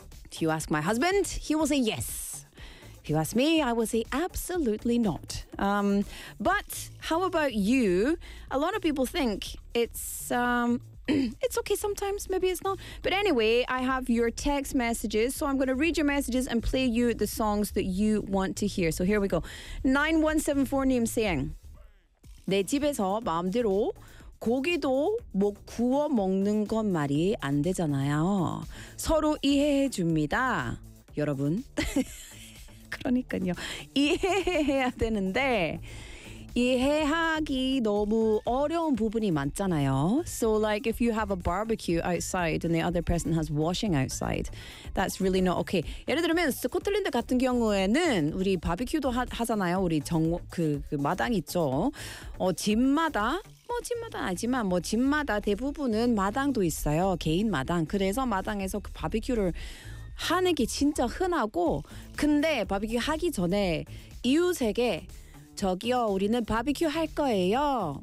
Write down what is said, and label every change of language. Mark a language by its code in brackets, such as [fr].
[en] If you ask my husband, he will say yes. If you ask me, I will say absolutely not. But how about you? A lot of people think it's it's okay sometimes, maybe it's not. But anyway, I have your text messages, so I'm going to read your messages and play you the songs that you want to hear. So here we go. [ko] 9174 님 saying, 내 집에서 마음대로 고기도 못 구워 먹는 건 말이 안 되잖아요. 서로 이해해 줍니다. 여러분. 그러니까요. 이해해야 되는데 이해하기 너무 어려운 부분이 많잖아요. [en] So like if you have a barbecue outside and the other person has washing outside, that's really not okay. [ko] 예를 들면 스코틀랜드 같은 경우에는 우리 바비큐도 하잖아요. 우리 그 마당 있죠. 집마다 뭐 집마다 아니지만 뭐 집마다 대부분은 마당도 있어요. 개인 마당. 그래서 마당에서 그 바비큐를 하는 게 진짜 흔하고, 근데 바비큐 하기 전에 이웃에게 저기요 우리는 바비큐 할 거예요.